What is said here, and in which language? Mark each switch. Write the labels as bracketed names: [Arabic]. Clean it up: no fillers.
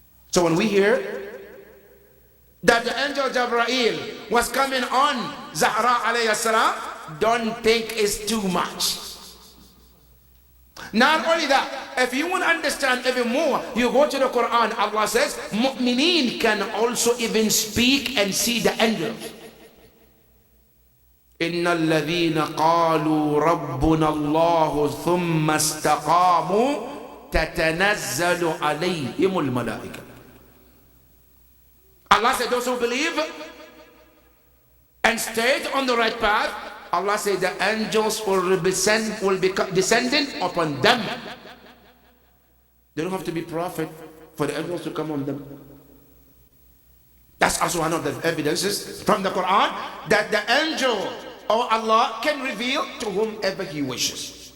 [English] So when we hear that the angel Jibreel was coming on Zahra alayhi salam, don't think it's too much. Not only that, if you want to understand even more, you go to the Quran. Allah says, mu'mineen can also even speak and see the angels. [Arabic] إن الذين قالوا ربنا الله ثم استقاموا تتنزل عليهم الملائكة. [English] Allah said those who believe and stayed on the right path, Allah said the angels will be descending upon them. They don't have to be prophet for the angels to come on them. That's also one of the evidences from the Quran that the angel or Allah can reveal to whomever He wishes.